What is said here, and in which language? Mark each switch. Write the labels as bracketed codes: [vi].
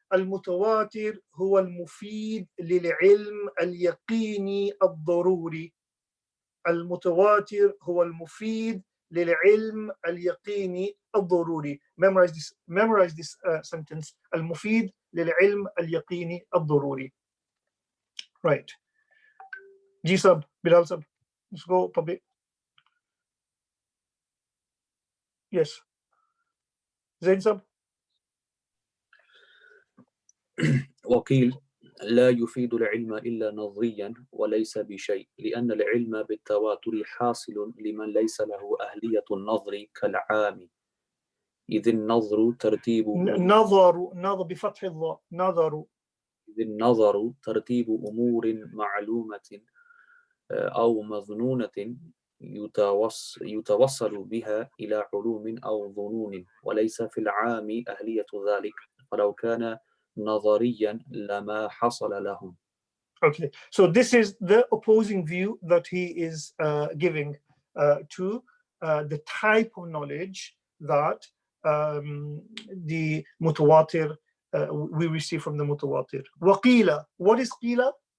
[ar] Al-mutawatir huwa al-mufid lil-ilm al-yaqini al-daruri. Al-mutawatir huwa al-mufid للعلم اليقيني الضروري. [en] Memorize this sentence. [ar] المفيد للعلم اليقيني الضروري. [en] Right. Ji sab, Bilal sab, let's go public. Yes. Zain sab. [ar] وقيل لا يفيد العلم إلا نظريا وليس بشيء، لأن العلم بالتواتر حاصل لمن ليس له أهلية النظر كالعام، إذ النظر ترتيب نظر بفتح الضاء. إذ النظر ترتيب أمور معلومة أو مظنونة يتوصل بها إلى علوم أو ظنون، وليس في العام أهلية ذلك، فلو كان نظريا لما حصل لهم. [en] Okay, so this is the opposing view that he is giving to the type of knowledge that the mutawatir we receive from the mutawatir. [ar] وقيل, [en] what is قيل?